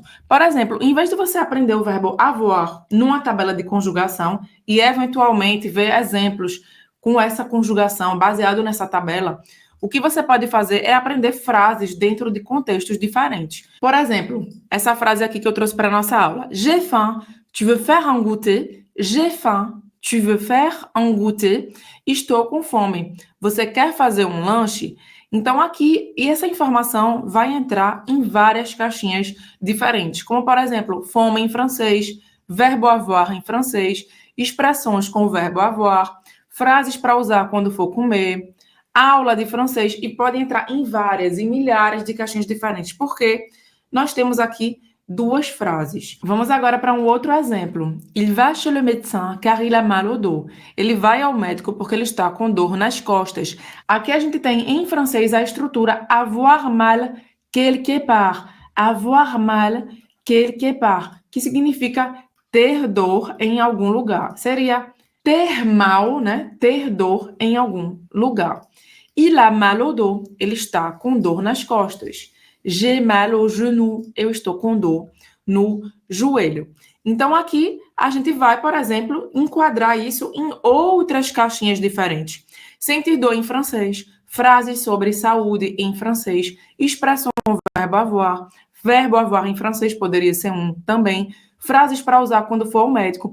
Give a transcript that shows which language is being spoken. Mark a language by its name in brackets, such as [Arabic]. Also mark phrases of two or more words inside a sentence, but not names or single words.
[Portuguese] Por exemplo, em vez de você aprender o verbo avoir numa tabela de conjugação e eventualmente ver exemplos com essa conjugação baseado nessa tabela, o que você pode fazer é aprender frases dentro de contextos diferentes. Por exemplo, essa frase aqui que eu trouxe para a nossa aula. [French] J'ai faim, tu veux faire un goûter? J'ai faim, tu veux faire un goûter? [Portuguese] Estou com fome. Você quer fazer um lanche? Então, aqui, e essa informação vai entrar em várias caixinhas diferentes, como, por exemplo, fome em francês, verbo avoir em francês, expressões com o verbo avoir, frases para usar quando for comer, aula de francês, e pode entrar em várias, em milhares de caixinhas diferentes, porque nós temos aqui duas frases. Vamos agora para um outro exemplo. [French] Il va chez le médecin car il a mal au dos. [Portuguese] Ele vai ao médico porque ele está com dor nas costas. Aqui a gente tem em francês a estrutura [French] avoir mal quelque part. Avoir mal quelque part, [Portuguese] que significa ter dor em algum lugar. Seria ter mal, né? Ter dor em algum lugar. [French] Il a mal au dos. [Portuguese] Ele está com dor nas costas. [French] J'ai mal au genou. [Portuguese] Eu estou com dor no joelho. Então, aqui, a gente vai, por exemplo, enquadrar isso em outras caixinhas diferentes. Sentir dor em francês, frases sobre saúde em francês, expressão verbo avoir em francês poderia ser um também, frases para usar quando for ao médico.